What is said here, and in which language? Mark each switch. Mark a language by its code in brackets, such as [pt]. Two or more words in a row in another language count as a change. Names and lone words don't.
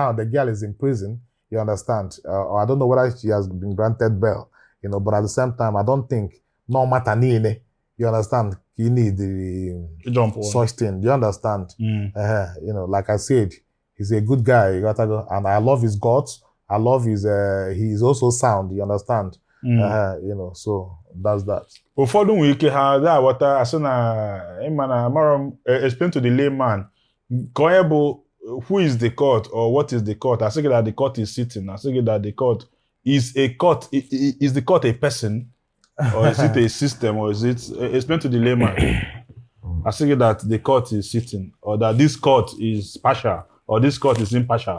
[en] Now the girl is in prison, you understand? Or I don't know whether she has been granted bail, you know, but at the same time, I don't think no matter nini, you understand? You need the jump on such thing. Do you understand? You know, like I said, he's a good guy, you gotta go, and I love his guts. I love his he is also sound, you understand? You know, so that's that. [ig] Ụfọdụ nwere ike ha da aghọta asị na ịma na amara [en] explain to the layman [ig] ka onye bụ [en] who is the court or what is the court. I say that the court is sitting. I say that the court is a court. Is the court a person or is it a system or is it explain to the layman? I say that the court is sitting or that this court is partial or this court is impartial.